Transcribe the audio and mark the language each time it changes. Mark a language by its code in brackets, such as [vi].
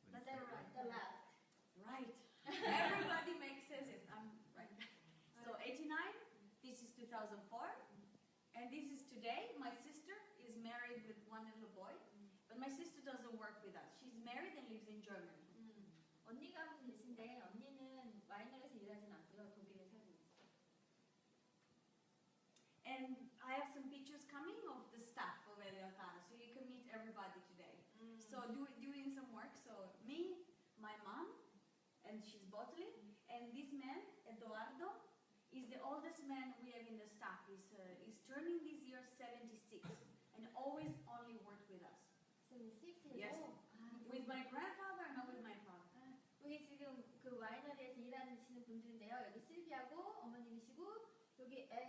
[en] The right, the left. Right. Everybody makes sense. I'm right. So 89. This is 2004. And this is today. My sister is married with one little boy. But my sister doesn't work with us. She's married and lives in Germany. [ko] 언니가 한 분 계신데 언니는 와이너리에서 일하진 않고요. 독일에 살고 있어요. [en] And I have some pictures coming of the staff of Elio, so you can meet everybody today. So doing some work. So me, my mom, and she's bottling, and this man, Eduardo, is the oldest man we have in the staff. He's turning this year 76, and always only worked with us. 76 years Yes. old. With my grandfather and not with my father. [ko] 여기 지금 그 와이너리에서 일하시는 분들인데요. 여기 실비하고 어머님이시고 여기